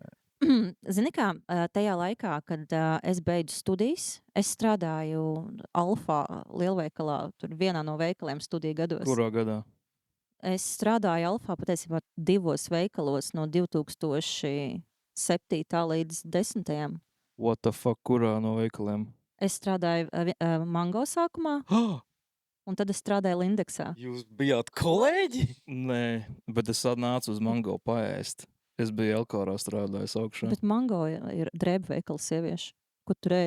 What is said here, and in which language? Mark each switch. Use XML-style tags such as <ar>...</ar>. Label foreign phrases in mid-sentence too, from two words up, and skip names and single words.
<lv>Zini kā, tajā laikā, kad es beidzu studijas, es strādāju Alfā lielveikalā, tur vienā no veikaliem studiju gados. Kurā gadā? Es strādāju Alfā patiesībā 2 veikalos no 2007. līdz 10.</lv> <en>What the fuck,</en> <lv>kurā no veikaliem? Es strādāju Mango sākumā, un tad es strādāju Lindeksā. Jūs bijāt kolēģi? Nē, bet es nācu uz Mango paēst. Es biju Elkorā strādājis augšā. Bet Mango ir drēbu veikala sieviešu. Ko tu ēdi?</lv>